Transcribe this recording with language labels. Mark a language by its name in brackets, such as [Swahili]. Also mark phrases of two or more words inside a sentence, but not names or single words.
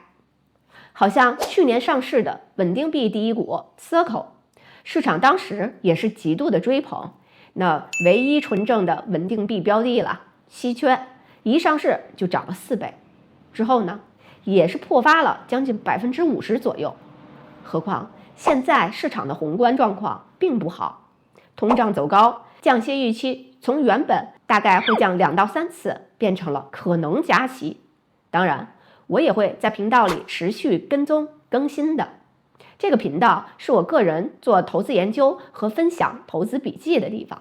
[Chinese] 好像去年上市的穩定币第一股 Circle， 市场当時也是极度的追捧，那唯一纯正的稳定币标的了，稀缺，一上市就漲了4倍，之後呢，也是破發了将近50%左右。何況現在市場的宏觀狀況並不好，通脹走高，降息預期從原本大概會降2到3次，變成了可能加息。當然，我也會在頻道裡持續跟蹤更新的。這個頻道是我個人做投資研究和分享投資筆記的地方。